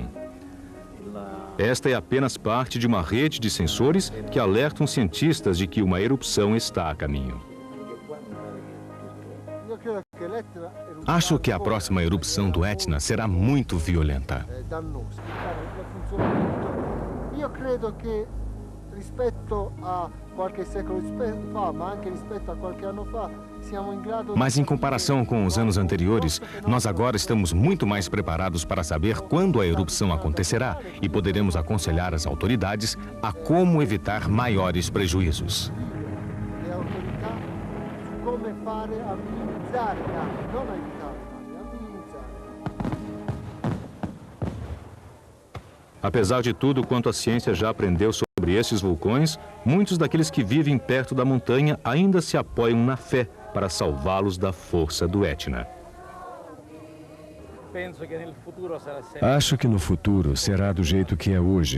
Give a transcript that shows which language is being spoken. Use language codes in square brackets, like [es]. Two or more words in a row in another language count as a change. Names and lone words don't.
[pt] Esta é apenas parte de uma rede de sensores que alertam cientistas de que uma erupção está a caminho. Acho que a próxima erupção do Etna será muito violenta. [it] Eu credo que, rispetto a qualche século fa, ma anche rispetto a qualche anno fa, siamo in grado. [pt] Mas em comparação com os anos anteriores, nós agora estamos muito mais preparados para saber quando a erupção acontecerá e poderemos aconselhar as autoridades a como evitar maiores prejuízos. [it] Le autorità su come fare a minimizzare i danni, non a evitare i danni, a minimizzare. [pt] Apesar de tudo quanto a ciência já aprendeu sobre esses vulcões, muitos daqueles que vivem perto da montanha ainda se apoiam na fé para salvá-los da força do Etna. Acho que no futuro será do jeito que é hoje.